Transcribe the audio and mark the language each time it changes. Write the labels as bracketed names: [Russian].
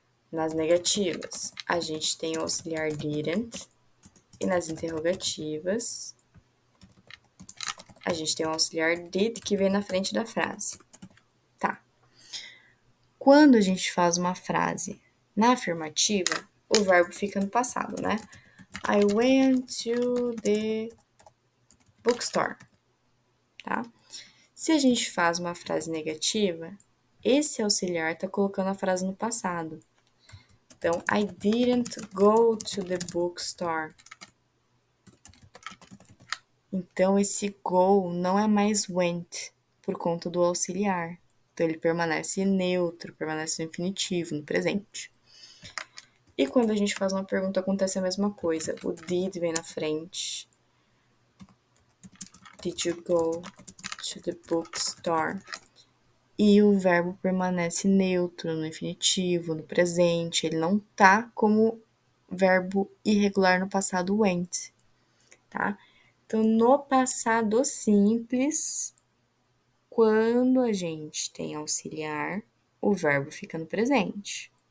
[Portuguese] Nas negativas, a gente tem o auxiliar didn't. E nas interrogativas, a gente tem o auxiliar did que vem na frente da frase. Tá. Quando a gente faz uma frase na afirmativa, o verbo fica no passado, né? [English] I went to the bookstore, tá? [Portuguese] Se a gente faz uma frase negativa, esse auxiliar tá colocando a frase no passado. [English] Então, I didn't go to the bookstore. [Portuguese] Então, esse go não é mais went, por conta do auxiliar. Então, ele permanece neutro, permanece no infinitivo, no presente. E quando a gente faz uma pergunta, acontece a mesma coisa. O did vem na frente. [English] Did you go to the bookstore? [Portuguese] E o verbo permanece neutro, no infinitivo, no presente. Ele não tá como verbo irregular no passado went, tá? Então, no passado simples, quando a gente tem auxiliar, o verbo fica no presente.